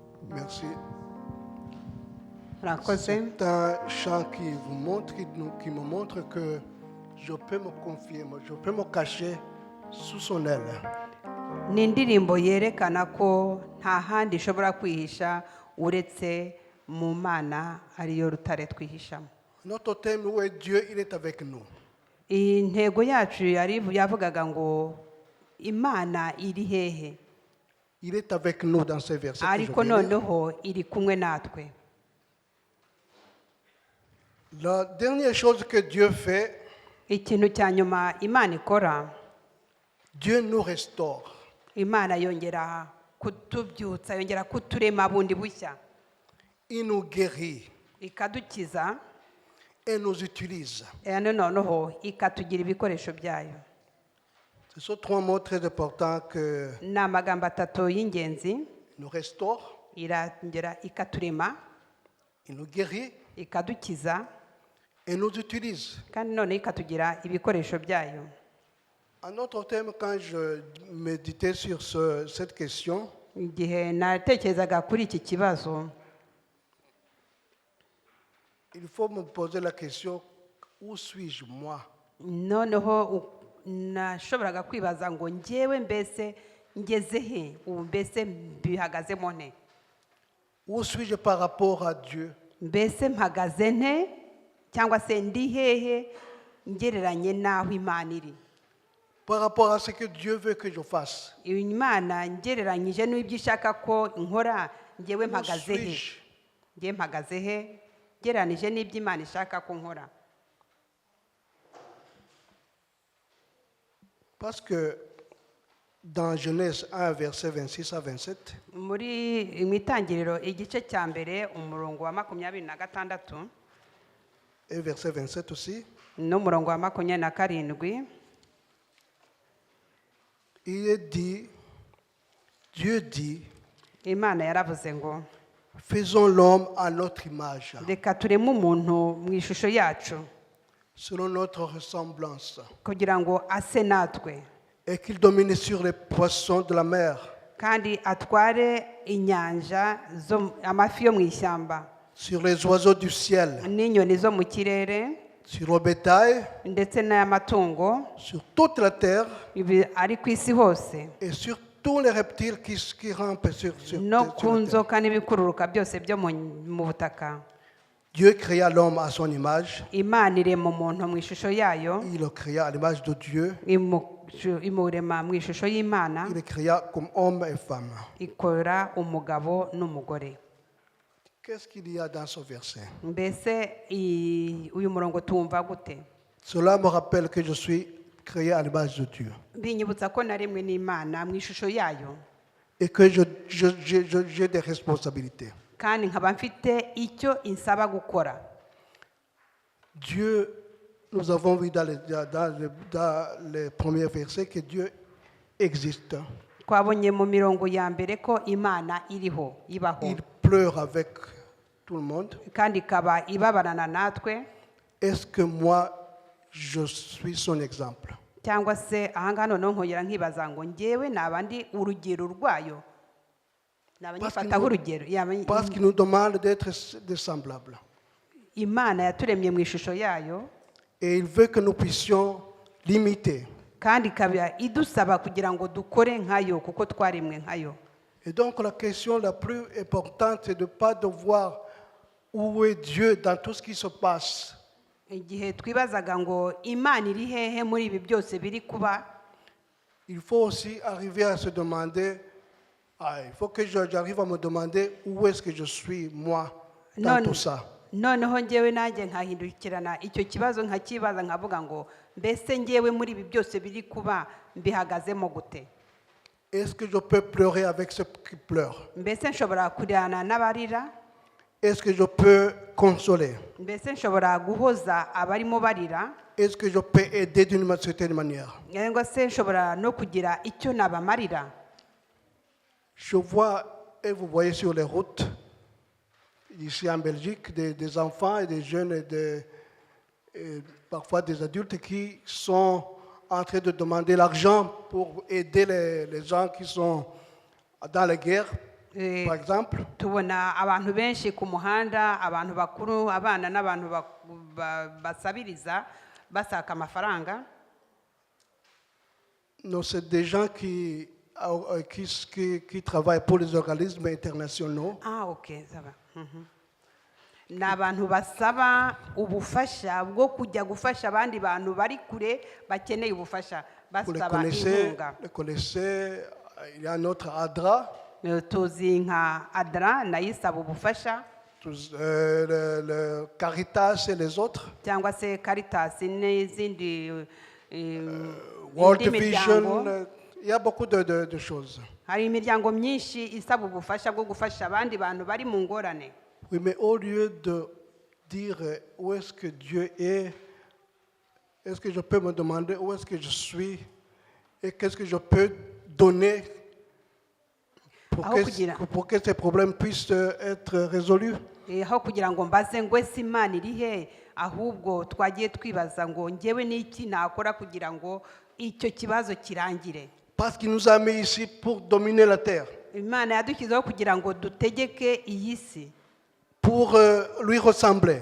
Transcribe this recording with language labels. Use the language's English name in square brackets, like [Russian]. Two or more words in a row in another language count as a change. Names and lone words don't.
[French] Merci. [Kinyarwanda] murakoze. [French] C'est un chant qui me montre que je peux me confier, je peux me cacher sous son aile. [Kinyarwanda] ni indirimbo yerekana ko nta handi ishobora kwihisha uretse mu mana ariyo rutare twihishamo. [French] Notre thème, où est Dieu, il est avec nous. [Kinyarwanda] intego yacu yavugaga ngo imana iri hehe, [French] Il est avec nous dans ces versets. que je [Kinyarwanda] ariko [French] viens de lire. [Kinyarwanda] noneho iri kumwe natwe. [French] La dernière chose que Dieu fait, [Kinyarwanda] ikintu cya nyuma imana ikora, [French] Dieu nous restaure. [Kinyarwanda] imana yongera kutubyutsa, yongera kuturema bundi bushya, [French] Il nous guérit [Kinyarwanda] ikadukiza, [French] et nous utilise. [Kinyarwanda] noneho ikatugira ibikoresho byayo. [French] Ce sont trois mots très importants que [Kinyarwanda] ni amagambo atatu y'ingenzi: [French] nous restaure, [Kinyarwanda] irongera ikaturema, [French] il nous guérit [Kinyarwanda] ikadukiza, [French] et nous utilise. [Kinyarwanda] kandi noneho ikatugira ibikoresho byayo. [French] Un autre thème, quand je méditais sur cette question, [Kinyarwanda] igihe natekerezaga kuri iki kibazo, [French] il faut me poser la question, où suis-je moi? [Kinyarwanda] noneho nashoboraga kwibaza ngo njyewe mbese ngeze he, ubu mbese mbihagazemo nte, [French] Où suis-je par rapport à Dieu? [Kinyarwanda] mbese mpagaze nte, cyangwa se ndi hehe ngereranye n'aho imana iri, [French] Par rapport à ce que Dieu veut que je fasse? [Kinyarwanda] imana ngereranyije n'ibyo ishaka ko nkora, njyewe [French] Où [Kinyarwanda] mpagaze he, [French] suis-je? [Kinyarwanda] njyewe mpagaze he ngereranije n'ibyo imana ishaka ko nkora. [French] Parce que dans Genèse 1, verset 26 à 27, [Kinyarwanda] mu itangiriro igice cya mbere umurongo wa 26 [French] et verset 27 aussi, [Kinyarwanda] n'umurongo wa 27, [French] il est dit, Dieu dit, [Kinyarwanda] imana yaravuze ngo [French] faisons l'homme à notre image, [Kinyarwanda] reka tureme umuntu mu ishusho yacu, [French] selon notre ressemblance, [Kinyarwanda] kugira ngo ase natwe, [French] et qu'il domine sur les poissons de la mer, [Kinyarwanda] kandi atware inyanja, amafi yo mu ishyamba, [French] sur les oiseaux du ciel, [Kinyarwanda] n'inyoni zo mu kirere, [French] sur le bétail, [Kinyarwanda] ndetse n'ay'amatungo [French] sur toute la terre, [Kinyarwanda] ari ku isi hose, [French] et sur tous les reptiles qui rampent sur [Kinyarwanda] no [French] sur [Kinyarwanda] ku [French] la terre. [Kinyarwanda] nzoka n'ibikururuka byose byo mu butaka. [French] Dieu créa l'homme à son image, [Kinyarwanda] imana irema umuntu mu ishusho yayo, [French] il le créa à l'image de Dieu, [Kinyarwanda] imurema mu ishusho y'imana, [French] il le créa comme homme et femme. [Kinyarwanda] ikora umugabo n'umugore. [French] Qu'est-ce qu'il y a dans ce verset? [Kinyarwanda] mbese uyu murongo tuwumva gute? [French] Cela me rappelle que je suis créé à l'image de Dieu [Kinyarwanda] binyibutsa ko naremwe n'imana mu ishusho yayo, [French] et que j'ai des responsabilités. [Kinyarwanda] kandi nkaba mfite icyo insaba gukora. [French] Dieu, nous avons vu dans les premiers versets que Dieu existe. [Kinyarwanda] twabonye mu mirongo ya mbere ko imana iriho, ibaho, [French] Il pleure avec tout le monde. [Kinyarwanda] kandi ikaba ibabarana natwe. [French] Est-ce que moi, je suis son exemple? [Kinyarwanda] cyangwa se ahangaha noneho nkongera nkibaza ngo njyewe naba ndi urugero rwayo, naba nyifataho urugero. [French] Parce qu'il nous demande d'être des semblables. [Kinyarwanda] imana yaturemye mu ishusho yayo, [French] Et il veut que nous puissions l'imiter. [Kinyarwanda] kandi ikaba idusaba kugira ngo dukore nkayo, kuko twaremwe nkayo. [French] Et donc la question la plus importante, c'est de ne pas devoir où est Dieu dans tout ce qui se passe. [Kinyarwanda] igihe twibazaga ngo imana iri hehe muri ibi byose biri kuba, [French] Il faut aussi arriver à se demander, il faut que j'arrive à me demander où est-ce que je suis moi dans tout ça. [Kinyarwanda] noneho njyewe nanjye nkahindukirana icyo kibazo nkakibaza, nkavuga ngo mbese njyewe muri ibi byose biri kuba mbihagazemo gute? [French] Est-ce que je peux pleurer avec ceux qui pleurent? [Kinyarwanda] mbese nshobora kurirana n'abarira? [French] Est-ce que je peux consoler? [Kinyarwanda] mbese nshobora guhoza abarimo barira? [French] Est-ce que je peux aider d'une certaine manière? [Kinyarwanda] cyangwa se nshobora no kugira icyo nabamarira? [French] Je vois, et vous voyez sur les routes, ici en Belgique, des enfants et des jeunes et parfois des adultes qui sont en train de demander l'argent pour aider les gens qui sont dans la guerre, Eh, Par exemple, [Kinyarwanda] tubona abantu benshi ku muhanda, abantu bakuru, abana n'abantu basabiriza basaka amafaranga. [French] non, c'est des gens qui travaillent pour les organismes internationaux. Ah, ok, ça va. [Kinyarwanda] Ni abantu basaba ubufasha bwo kujya gufasha abandi bantu bari kure bakeneye ubufasha, [French] Vous [Kinyarwanda] basaba inkunga. [French] les connaissez, il y a notre ADRA, [Kinyarwanda] Tuzi nka ADRA nayo isaba ubufasha, [French] le Caritas et les autres, [Kinyarwanda] cyangwa se Caritas n'izindi World indi Vision, miryango. [French] il y a beaucoup de choses. [Kinyarwanda] Hari imiryango myinshi isaba ubufasha bwo gufasha abandi bantu bari mu ngorane. [French] Oui, mais au lieu de dire où est-ce que Dieu est que je peux me demander où est-ce que je suis et qu'est-ce que je peux donner pour que ces problèmes puissent être résolus? [Kinyarwanda] Aho kugira ngo mbaze ngo ese Imana iri he, ahubwo twagiye twibaza ngo njyewe n'iki nakora kugira ngo icyo kibazo kirangire. [French] Parce qu'il nous a mis ici pour dominer la terre, [Kinyarwanda] Imana yadushyizeho kugira ngo dutegeke iyi si, [French] pour lui ressembler.